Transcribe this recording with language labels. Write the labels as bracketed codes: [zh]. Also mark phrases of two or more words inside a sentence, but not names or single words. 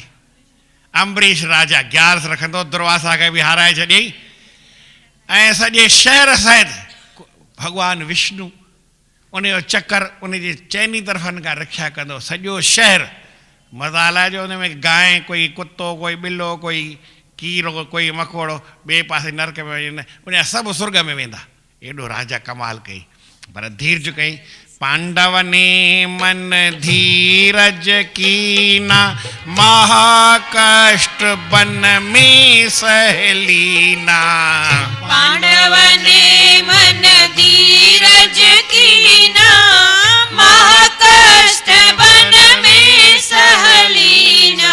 [sd] अम्बरीश राजा ग्यारस रखंदो, दुर्वासा खे बि हाराए छॾियईं ऐं सॼे शहर सहित भॻवानु विष्णु उनजो चकर उनजे चइनी तरफ़नि खां रक्षा कंदो। सॼो शहर मज़ाला जो उन में गांइ, कोई कुतो, कोई ॿिलो, कोई कीरो, कोई मकोड़ो ॿिए पासे नरक में वञे, उन सभु सुर्ग में वेंदा। एॾो राजा कमाल कई, पर धीरज कई। [hi] पांडवने मन धीरज कीना, महाकष्ट बन में सहलीना। पांडवने मन धीरज कीना, महाकष्ट बन में सहलीना।